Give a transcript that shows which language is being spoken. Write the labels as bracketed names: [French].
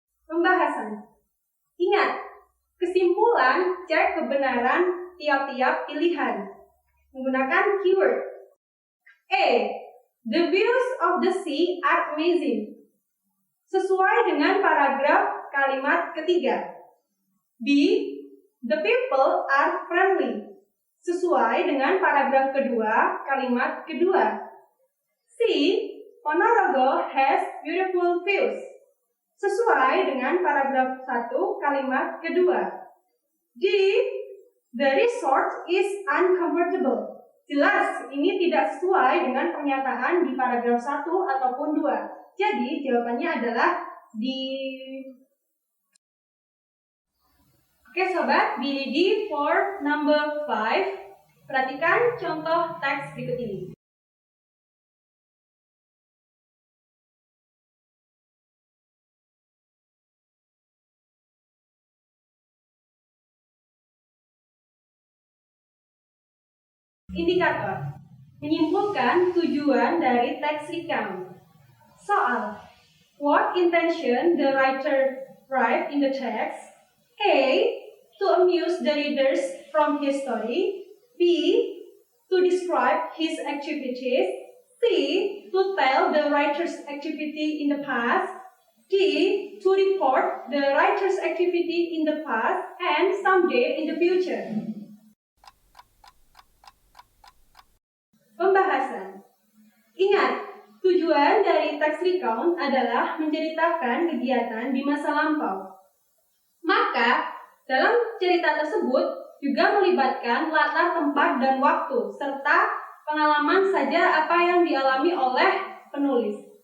[Indonesian] Pembahasan. Ingat, Kesimpulan, cek kebenaran tiap-tiap pilihan menggunakan keyword. A. [English] The views of the sea are amazing. [Indonesian] Sesuai dengan paragraf kalimat ketiga. B. [English] The people are friendly. [Indonesian] Sesuai dengan paragraf kedua, kalimat kedua. C. [English] Ponorogo has beautiful views. [Indonesian] Sesuai dengan paragraf 1, kalimat kedua. D. [English] The resort is uncomfortable. [Indonesian] Jelas, ini tidak sesuai dengan pernyataan di paragraf 1 ataupun 2. Jadi, jawabannya adalah D. Oke sobat, [English] be ready for number 5. [Indonesian] Perhatikan contoh teks berikut ini. Indikator menyimpulkan tujuan dari teks recount. [English] Soal: what intention the writer write in the text? A. To amuse the readers from his story. B. To describe his activities. C. To tell the writer's activity in the past. D. To report the writer's activity in the past and someday in the future. [Indonesian] Pembahasan. Ingat, tujuan dari teks recount adalah menceritakan kegiatan di masa lampau. Maka, dalam cerita tersebut juga melibatkan latar tempat dan waktu, serta pengalaman saja apa yang dialami oleh penulis.